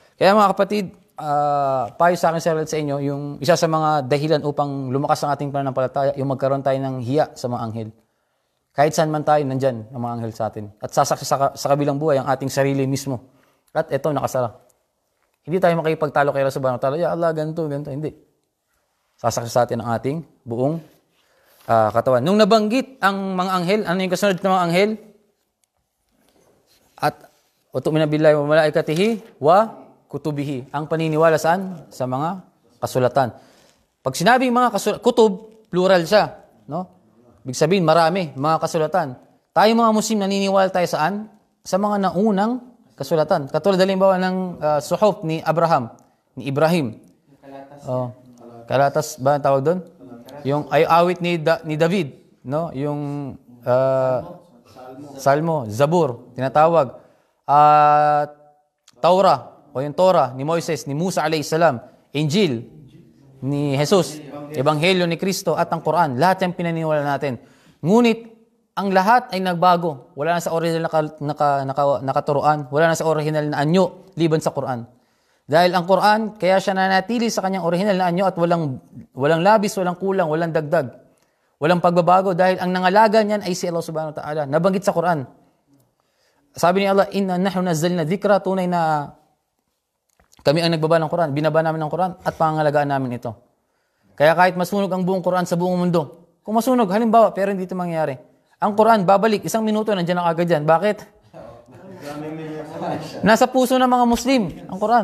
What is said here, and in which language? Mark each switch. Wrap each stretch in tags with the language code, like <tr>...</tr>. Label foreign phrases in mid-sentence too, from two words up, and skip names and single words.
<tl>Kaya mga kapatid, payo sa akin sa inyo, yung isa sa mga dahilan upang lumakas ang ating pananampalataya, yung magkaroon tayo ng hiya sa mga anghel. Kahit saan man tayo, nandyan ang mga anghel sa atin. At sasaksi sa kabilang buhay ang ating sarili mismo. At ito, nakasara. Hindi tayo makipagtalo kay Allah</tl> <ar>سبحانه وتعالى يا الله,</ar> <tl>ganito. Hindi. Sasaksi sa atin ang ating buong katawan. Nung nabanggit ang mga anghel, ano yung kasunod ng mga anghel?</tl> <ar>At تؤمن بالله وملائكته وكتبه.</ar> <tl>Ang paniniwala saan? Sa mga kasulatan. Pag sinabing mga kutub, plural siya. No? Ibig sabihin, marami, mga kasulatan. Tayo mga Muslim, naniniwala tayo saan? Sa mga naunang kasulatan. Katulad halimbawa ng suhuf ni Ibrahim. Kalatas ba ang tawag doon? Yung awit ni David. No? Yung Salmo, Zabur, tinatawag. Taura, o yung Torah ni Moises, ni Musa</tl> <ar>عليه السلام,</ar> <tl>Injil ni Jesus, Ebanghelyo ni Kristo at ang Quran. Lahat yung pinaniniwala natin. Ngunit, ang lahat ay nagbago. Wala na sa original nakaturuan. Wala na sa original na anyo, liban sa Quran. Dahil ang Quran, kaya siya nanatili sa kanyang original na anyo at walang labis, walang kulang, walang dagdag. Walang pagbabago dahil ang nangalaga niyan ay si Allah</tl> <ar>سبحانه وتعالى.</ar> <tl>Nabanggit sa Quran. Sabi ni Allah,</tl> <ar>إنا نحن نزلنا الذكر,</ar> <tl>tunay na kami ang nagbaba ng Quran, binaba namin ng Quran at pangangalagaan namin ito. Kaya kahit masunog ang buong Quran sa buong mundo, kung masunog, halimbawa, pero hindi ito mangyayari. Ang Quran, babalik, 1 minuto, nandiyan ang agad yan. Bakit? Nasa puso ng mga Muslim, ang Quran.</tl>